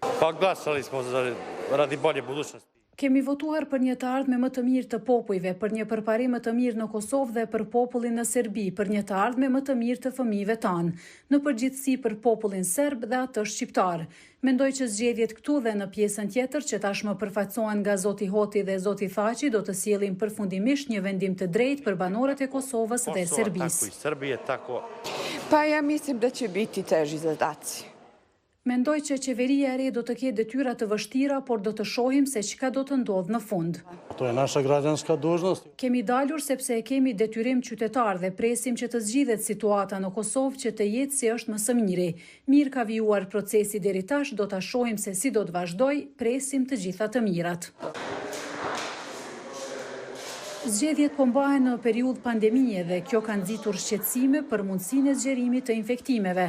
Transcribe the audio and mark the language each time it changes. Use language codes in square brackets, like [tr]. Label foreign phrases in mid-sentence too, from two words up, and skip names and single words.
[sq] Kemi votuar për një të ardhme më të mirë të popujve, për një përparim më të mirë në Kosovë dhe për popullin në Serbi, për një të ardhme më të mirë të fëmijëve tanë, në përgjithësi për popullin serb dhe atë shqiptar. Mendoj që zgjedhjet këtu dhe në pjesën tjetër që tashmë përfaqësohen nga zoti Hoti dhe zoti Thaçi do të sjellin përfundimisht një vendim të drejtë për banorët e Kosovës dhe Serbisë. [sr] Pa ja mislim da će biti teži zadaci. [sq] Mendoj që qeveria e re do të ketë detyra të vështira, por do të shohim se çka do të ndodhë në fund. [sr] To je naša građanska dužnost. [sq] Kemi dalur sepse e kemi detyrim qytetar dhe presim që të zgjidhet situata në Kosovë që të jetë si është më së miri. Mirë ka vijuar procesi deri tash, do ta shohim se si do të vazhdoj, presim të gjitha të mirat. Zgjedhjet po mbahen në periudhë pandemie dhe kjo ka nxitur shqetësime për mundësinë e zgjerimit të infektimeve.